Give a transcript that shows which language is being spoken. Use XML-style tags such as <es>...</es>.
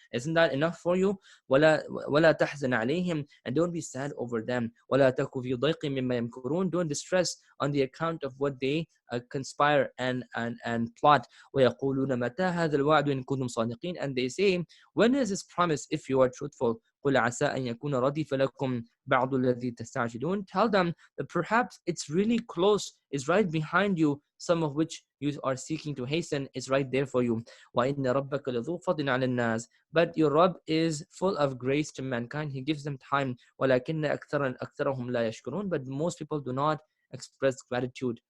<en>Isn't that enough for you?</en> <ar>ولا تحزن عليهم,</ar> <en>and don't be sad over them.</en> <ar>ولا تك في ضيق مما يمكرون,</ar> <en>don't distress on the account of what they conspire and plot.</en> <ar>ويقولون متى هذا الوعد إن كنتم صادقين,</ar> <en>and they say, when is this promise if you are truthful?</en> <ar>قل عسى أن يكون ردف لكم بعض الذي تستعجلون.</ar> <en>Tell them that perhaps it's really close, is right behind you, some of which you are seeking to hasten is right there for you.</en> <ar>وَإِنَّ رَبَّكَ لَذُو فَضْلٍ عَلَى النَّاسِ,</ar> <en>but your Rabb is full of grace to mankind, he gives them time.</en> <ar>وَلَكِنَّ أَكْثَرَهُمْ لَا يَشْكُرُونَ,</ar> <en>but most people do not express gratitude.</en>